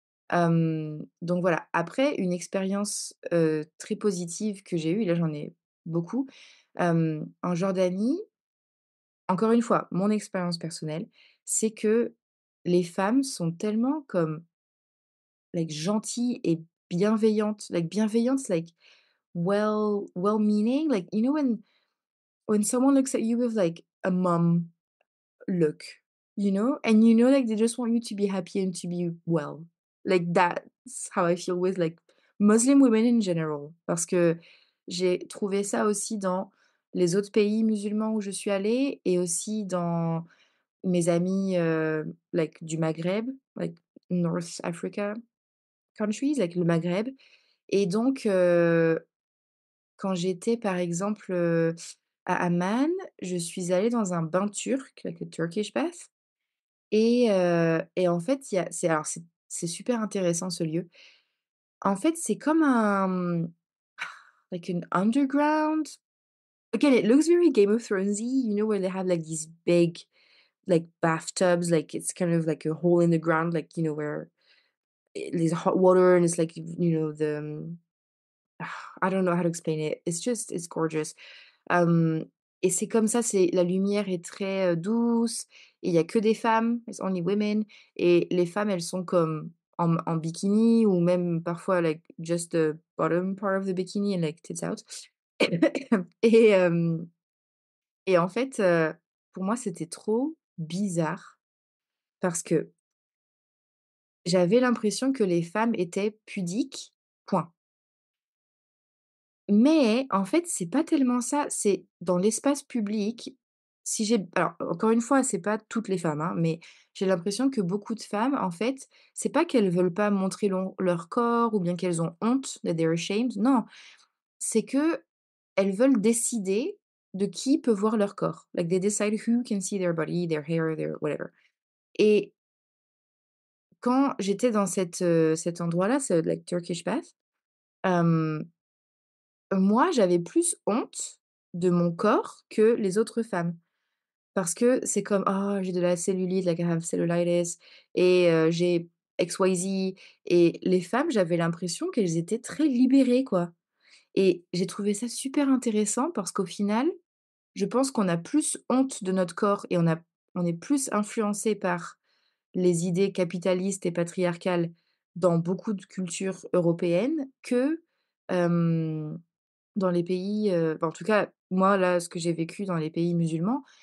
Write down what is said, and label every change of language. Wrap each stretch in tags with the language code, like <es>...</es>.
<fr>Donc voilà. Après une expérience, très positive que j'ai eue et là j'en ai beaucoup, en Jordanie, encore une fois, mon expérience personnelle, c'est que les femmes sont tellement comme, like, gentilles et bienveillantes, like bienveillantes,</fr> <en>like well-meaning, like, you know when someone looks at you with, like, a mom look, you know? And you know, like, they just want you to be happy and to be well. Like, that's how I feel with, like, Muslim women in general.</en> <fr>Parce que j'ai trouvé ça aussi dans les autres pays musulmans où je suis allée et aussi dans mes amis, like, du Maghreb,</fr> <en>like, North Africa countries,</en> <fr>like le Maghreb et donc quand j'étais, par exemple, à Amman, je suis allée dans un bain turc,</fr> <en>like a Turkish bath</en> <fr>et en fait, il y a c'est alors c'est super intéressant ce lieu. En fait, c'est comme un,</fr> <en>like an underground again, it looks very Game of Thronesy, you know, where they have, like, these big, like, bathtubs, like, it's kind of like a hole in the ground, like, you know, where there's hot water and it's like, you know, I don't know how to explain it. It's gorgeous.</en> <fr>Hem et c'est comme ça, c'est la lumière est très, douce et il y a que des femmes,</fr> <en>it's only women</en> <fr>et les femmes, elles sont comme en bikini ou même parfois</fr> <en>like just the bottom part of the bikini and like tits out</en> <fr>et et en fait, pour moi, c'était trop bizarre parce que j'avais l'impression que les femmes étaient pudiques, point. Mais en fait, c'est pas tellement ça, c'est dans l'espace public, si j'ai alors encore une fois, c'est pas toutes les femmes, hein, mais j'ai l'impression que beaucoup de femmes, en fait, c'est pas qu'elles veulent pas montrer leur corps ou bien qu'elles ont honte,</fr> <en>that they're ashamed,</en> <fr>non, c'est qu'elles veulent décider de qui peut voir leur corps.</fr> <en>Like they decide who can see their body, their hair, their whatever.</en> <fr>Et quand j'étais dans cet endroit-là, ce like Turkish bath, hem moi, j'avais plus honte de mon corps que les autres femmes. Parce que c'est comme: «Oh, j'ai de la cellulite,</fr> <en>like I have cellulitis</en> <fr>et j'ai XYZ» et les femmes, j'avais l'impression qu'elles étaient très libérées, quoi et j'ai trouvé ça super intéressant parce qu'au final, je pense qu'on a plus honte de notre corps et on est plus influencé par les idées capitalistes et patriarcales dans beaucoup de cultures européennes que, hem dans les pays, enfin, en tout cas, moi, là, ce que j'ai vécu dans les pays musulmans,</fr>